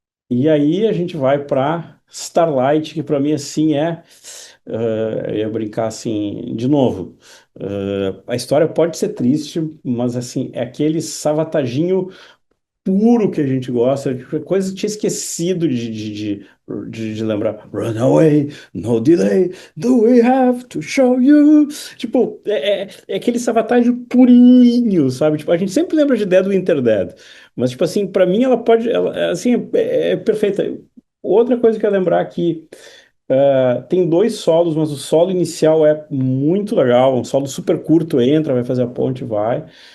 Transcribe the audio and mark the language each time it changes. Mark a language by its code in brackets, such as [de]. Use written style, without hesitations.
[pt] E aí a gente vai para Starlight, que para mim assim é, eu ia brincar assim, de novo, a história pode ser triste, mas assim, é aquele savataginho puro que a gente gosta, tipo, coisa que eu tinha esquecido de lembrar. [en] Run away, no delay, do we have to show you? [pt] Tipo, é aquele Savatage purinho, sabe? Tipo, a gente sempre lembra de Dead Winter Dead, mas, tipo assim, pra mim ela pode, assim, é perfeita. Outra coisa que eu ia lembrar aqui, tem dois solos, mas o solo inicial é muito legal, um solo super curto, entra, vai fazer a ponte, vai.